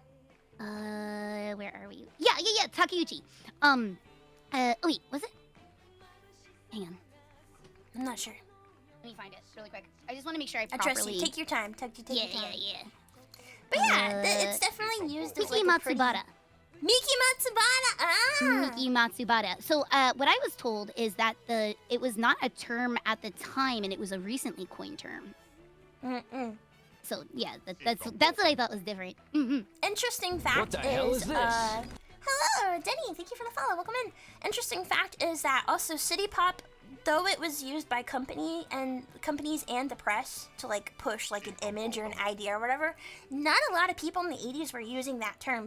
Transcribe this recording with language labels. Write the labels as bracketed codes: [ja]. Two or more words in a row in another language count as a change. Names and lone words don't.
[en] Where are we? Yeah, Takeuchi. Wait, was it? Hang on. I'm not sure. Let me find it really quick. I just want to make sure I I properly... trust you. Take your time. Take your time. Yeah. But yeah, it's definitely used as like Miki a pretty... Matsubara. Miki Matsubara. Ah. Miki Matsubara. So what I was told is that it was not a term at the time, and it was a recently coined term. Mm-mm. So yeah, that's what I thought was different. Interesting fact What the hell is this? Hello, Denny. Thank you for the follow. Welcome in. Interesting fact is that also City Pop, though it was used by companies and the press to like push like an image or an idea or whatever, not a lot of people in the 80s were using that term.